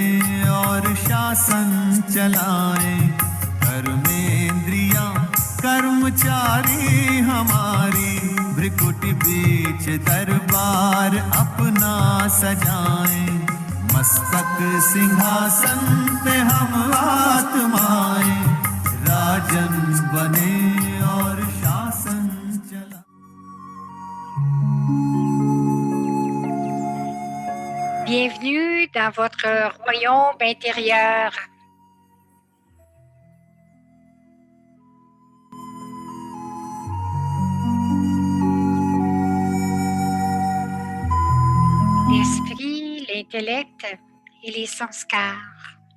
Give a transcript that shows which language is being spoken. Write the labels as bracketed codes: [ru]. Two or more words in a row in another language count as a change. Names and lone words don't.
[hi] और शासन चलाएं कर्मेंद्रियां कर्मचारी हमारी भ्रिकुटी बीच दरबार अपना सजाएं मस्तक सिंहासन पे हम आत्माएं राजन बने और शासन चला [fr] Bienvenue dans votre royaume intérieur. L'esprit, l'intellect et les sanskars.